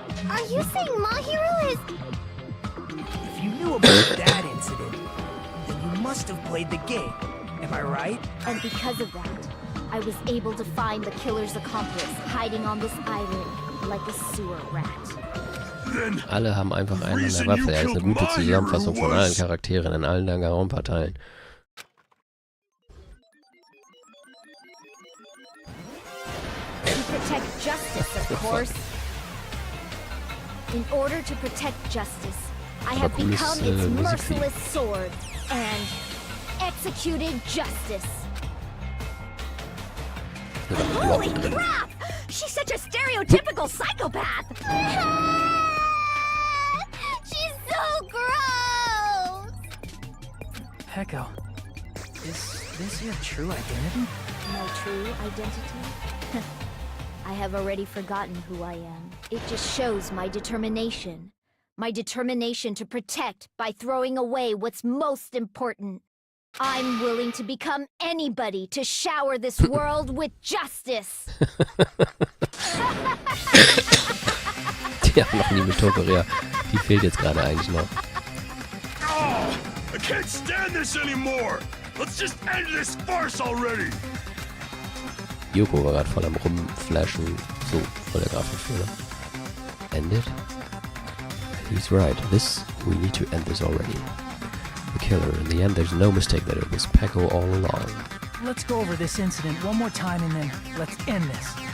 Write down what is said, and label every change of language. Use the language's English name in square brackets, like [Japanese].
[English] Are you saying Mahiru is... If you knew about that incident, then you must have played the game. Am I right? And because of that, I was able to find the killer's accomplice hiding on this island like a sewer rat. [German] Alle haben einfach einen an der Waffe. Er ist eine gute Zusammenfassung von allen Charakteren in allen Danganronpa-Teilen. [English] To protect justice, of course. In order to protect justice, I have become its merciless sword and executed justice. Holy crap! She's such a stereotypical psychopath! She's so gross! Peko, is this your true identity? My true identity? I have already forgotten who I am. It just shows my determination. My determination to protect by throwing away what's most important. I'm willing to become anybody to shower this world with justice. [German] Die haben noch nie mit Tokorea. Die fehlt jetzt gerade eigentlich noch. [English] Oh, I can't stand this anymore. Let's just end this farce already. [German] Yoko war gerade voll am Rumflashen. So, voll der Grafikfehler. [English] End it? He's right. We need to end this already. The killer, in the end, there's no mistake that it was Peko all along. Let's go over this incident one more time and then let's end this.